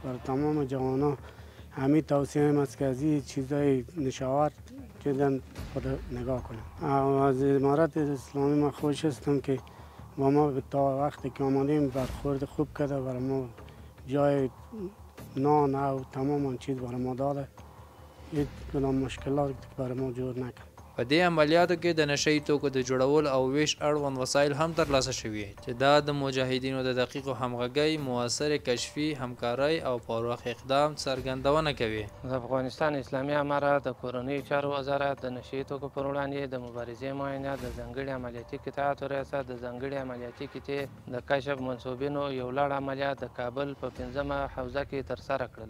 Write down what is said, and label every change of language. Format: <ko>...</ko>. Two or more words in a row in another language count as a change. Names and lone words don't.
<fa>برای تمام جوانان همین توصیه است که از این چیزای نشاور جدن خود نگاه کنن. از امارت اسلامی من خوش هستم که با ما تا وقتی که آمدیم برخورد خوب کرده، برای ما جای نان و تمام آن چیز برای ما داده. هیچ کدام مشکلات برای ما جور نکرد.</fa> <ps>په دې عملیاتو کې د نشهیي توکو د جوړولو او ویش اړوند وسایل هم ترلاسه شوي چې دا د مجاهدینو د دقیقو همغږۍ، مؤثرې کشفي همکارۍ او پر وخت اقدام څرګندونه کوي. د افغانستان اسلامي امارت د کورنیو چارو وزارت د نشهیي توکو پر وړاندې د مبارزې معاینات د ځانګړي عملیاتي قطعاتو ریاست د ځانګړي عملیاتي قطعې د کشف منصوبینو یو لړ عملیات د کابل په 5مه حوزه کې ترسره کړل.</ps>